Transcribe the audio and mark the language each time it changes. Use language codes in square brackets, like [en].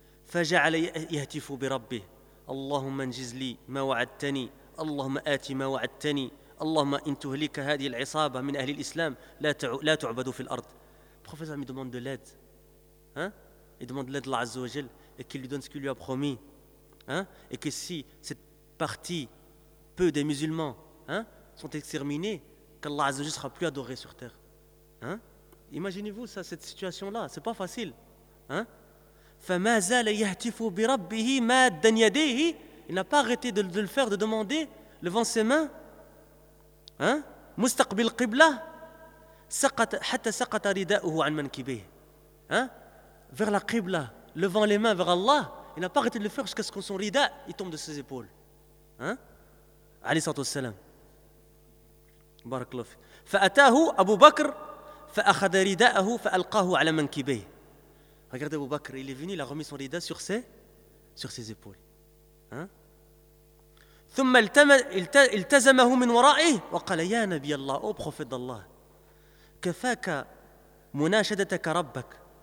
[ar] فجعل يهتف بربه اللهم انجز لي ما وعدتني اللهم آتي ما وعدتني اللهم ان تهلك هذه العصابة من أهل الإسلام لا تعبد في الأرض. [fr] Le prophète il demande de l'aide, hein? Il demande l'aide d'Allah Azza wa Jal et qu'il lui donne ce qu'il lui a promis, hein? Et que si cette partie peu des musulmans, hein, sont exterminés, qu'Allah Azza wa Jal ne sera plus adoré sur terre, hein? Imaginez-vous ça, cette situation là, c'est pas facile, hein? [ar] فما زال يهتف بربه مادا يديه. [fr] Il n'a pas arrêté de le faire, de demander, levant ses mains. Hein? [ar] مستقبل القبلة سقط حتى سقط رداءه عن منكبيه. Hein? [fr] Vers la Qibla, levant les mains vers Allah, il n'a pas arrêté de le faire jusqu'à ce que son rida il tombe de ses épaules. [ar] Hein? عليه الصلاة والسلام. بارك الله فيك. فأتاه أبو بكر فأخذ رداءه فألقاه على منكبيه. [fr] Regardez Abu Bakr, il est venu, il a remis son rida sur sur ses épaules. Hein? [ar] ثم التزمه من ورائه وقال يا نبي الله أو بروفيت الله كفاك مناشدتك ربك.